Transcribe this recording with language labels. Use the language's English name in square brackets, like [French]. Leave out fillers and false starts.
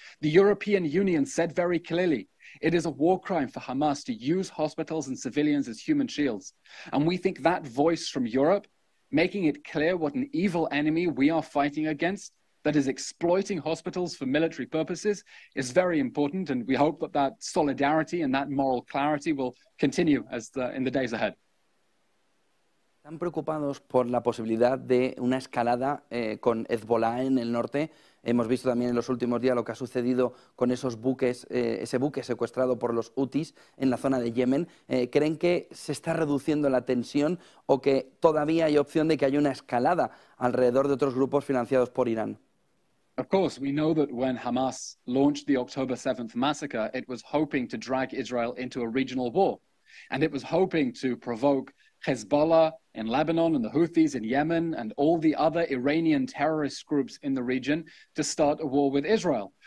[English] The European Union said very clearly, it is a war crime for Hamas to use hospitals and civilians as human shields. And we think that voice from Europe making it clear what an evil enemy we are fighting against that is exploiting hospitals for military purposes is very important, and we hope that that solidarity and that moral clarity will continue in the days ahead. [Spanish] Están preocupados por la posibilidad de una escalada con Hezbollah en el norte. Hemos visto también en los últimos días lo que ha sucedido con esos buques, ese buque secuestrado por los hutis en la zona de Yemen. ¿Creen que se está reduciendo la tensión o que todavía hay opción de que haya una escalada alrededor de otros grupos financiados por Irán? [English] Of course, we know that when Hamas launched the October 7th massacre, it was hoping to drag Israel into a regional war. And it was hoping to provoke Hezbollah in Lebanon and the Houthis in Yemen and all the other Iranian terrorist groups in the region to start a war with Israel.